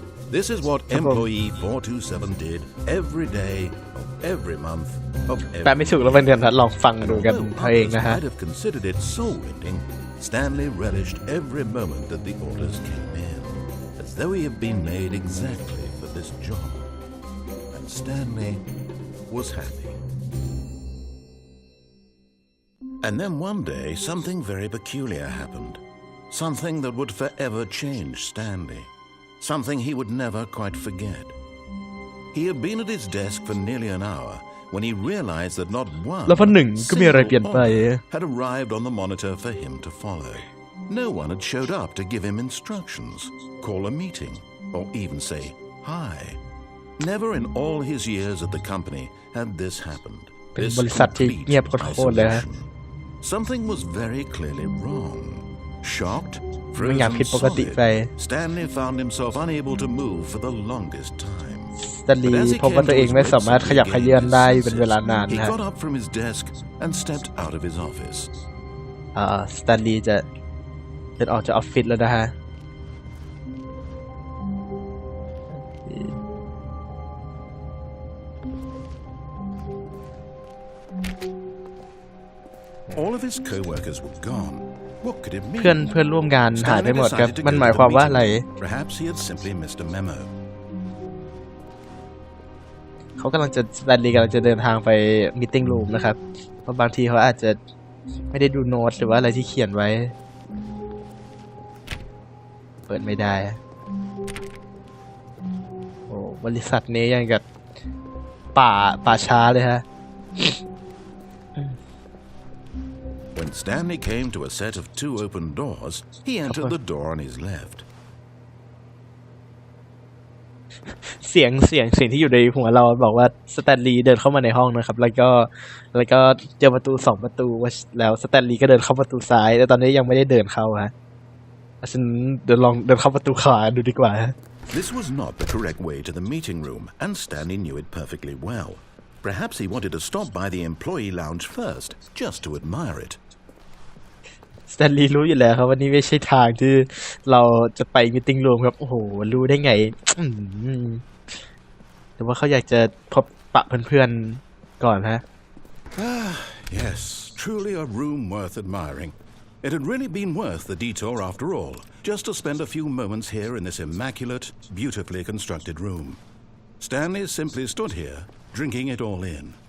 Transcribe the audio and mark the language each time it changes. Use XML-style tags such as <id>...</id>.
<en>This is what employee 427 every day of every month of every</en> <th>แปลไม่ถูกแล้วเป็นเดือนลองฟังดูกันเองนะฮะ</th> <en>might have considered it soul-rending. Stanley relished every moment that the orders came in, as though he had been made exactly for this job. And Stanley was happy. And then one day, something very peculiar happened. Something that would forever change Stanley.Something he would never quite forget. He had been at his desk for nearly an hour when he realized that not one single order had arrived on the monitor for him to follow. No one had showed up to give him instructions, call a meeting, or even say hi. Never in all his years at the company had this happened. This complete isolation. Something was very clearly wrong.Shocked.Stanley found himself unable to move for the longest time.</en> <th>Stanley พบว่าตัวเองไม่สามารถขยับเขยื้อนได้เป็นเวลานาน</th> <en>He</en> <th>นะ</th> <en>got up from his desk and stepped out of his office.</en> <th>Stanley จะเดินออกจากออฟฟิศแล้วนะฮะ</th> <en>All of his co-workers were gone.What could it mean?</en> <th>เพื่อนร่วมงานหายไปหมดครับมันหมายความว่าอะไร</th> <en>Perhaps he had simply missed a memo.</en> <th>เขากำลังจะสแตนลีย์กำลังจะเดินทางไปมีตติ้งรูมนะครับเพราะบางทีเขาอาจจะไม่ได้ดูโน้ตหรือว่าอะไรที่เขียนไว้เปิดไม่ได้โอ้บริษัทนี้ยังกับป่าช้าเลยฮะ</th> <en>When Stanley came to a set of two open doors, he entered the door on his left.</en> <th>เสียงที่อยู่ในหัวเราบอกว่าสแตนลีย์เดินเข้ามาในห้องนะครับแล้วก็เจอประตู2ประตูแล้วสแตนลีย์ก็เดินเข้าประตูซ้ายแต่ตอนนี้ยังไม่ได้เดินเข้าฮะฉันเดินเข้าประตูขวาดูดีกว่า</th> <en>This was not the correct way to the meeting room, and Stanley knew it perfectly well.Perhaps he wanted to stop by the employee lounge first, just to admire it.</en> <th>สแตนลีย์รู้อยู่แล้วครับว่านี่ไม่ใช่ทางที่เราจะไปมีตติ้งรูมครับโอ้โหรู้ได้ไงแต่ว่าเขาอยากจะพบปะเพื่อนๆก่อนฮะ</th> <en>Yes, truly a room worth admiring. It had really been worth the detour after all, just to spend a few moments here in this immaculate, beautifully constructed room. Stanley simply stood here.Drinking it all in.</en>